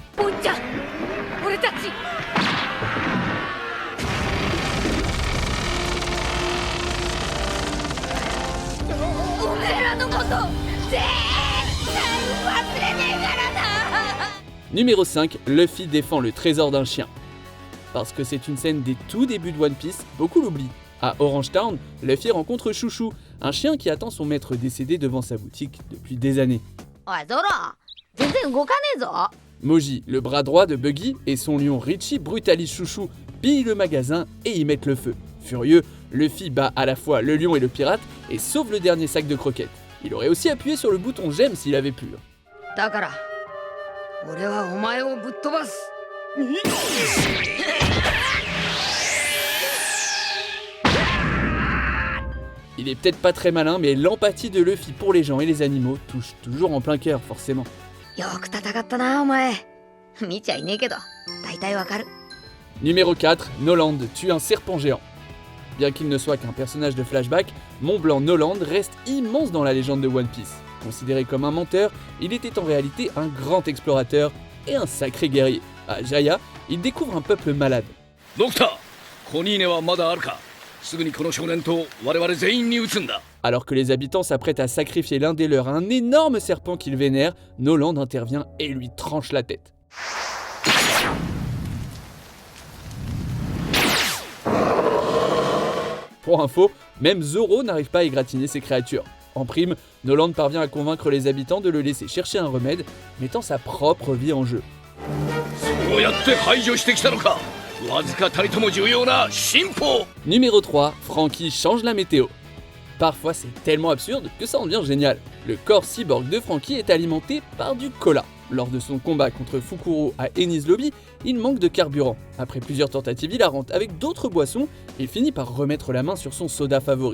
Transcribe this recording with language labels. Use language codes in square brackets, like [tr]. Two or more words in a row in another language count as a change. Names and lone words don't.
[fr] Numéro 5, Luffy défend le trésor d'un chien. Parce que c'est une scène des tout débuts de One Piece, beaucoup l'oublient. À Orange Town, Luffy rencontre Chouchou, un chien qui attend son maître décédé devant sa boutique depuis des années. [ja] おいゾロ全然動かねえぞ [fr] Moji, le bras droit de Buggy, et son lion Richie brutalisent Chouchou, pillent le magasin et y mettent le feu. Furieux, Luffy bat à la fois le lion et le pirate et sauve le dernier sac de croquettes. Il aurait aussi appuyé sur le bouton j'aime s'il avait pu. [ja] だから俺はお前をぶっ飛ばす [fr] Il est peut-être pas très malin, mais l'empathie de Luffy pour les gens et les animaux touche toujours en plein cœur, forcément. [ja] よく戦ったなお前見ちゃいねえけど大体わかる [fr] Numéro 4, Noland tue un serpent géant. Bien qu'il ne soit qu'un personnage de flashback, Mont Blanc Noland reste immense dans la légende de One Piece. Considéré comme un menteur, il était en réalité un grand explorateur et un sacré guerrier. À Jaya, il découvre un peuple malade. [ja] ドクター、コニーネはまだあるか。すぐにこの少年と我々全員に撃つんだ。 [fr] Alors que les habitants s'apprêtent à sacrifier l'un des leurs à un énorme serpent qu'ils vénèrent, Noland intervient et lui tranche la tête. Pour info, même Zoro n'arrive pas à égratigner ces créatures. En prime, Noland parvient à convaincre les habitants de le laisser chercher un remède, mettant sa propre vie en jeu. [ja] そうやって排除してきたのか。わずかたりとも重要な進歩。 [fr] Numéro 3, Franky change la météo. Parfois c'est tellement absurde que ça en devient génial. Le corps cyborg de Franky est alimenté par du cola. Lors de son combat contre Fukuro à Enies Lobby, il manque de carburant. Après plusieurs tentatives hilarantes avec d'autres boissons, il finit par remettre la main sur son soda favori.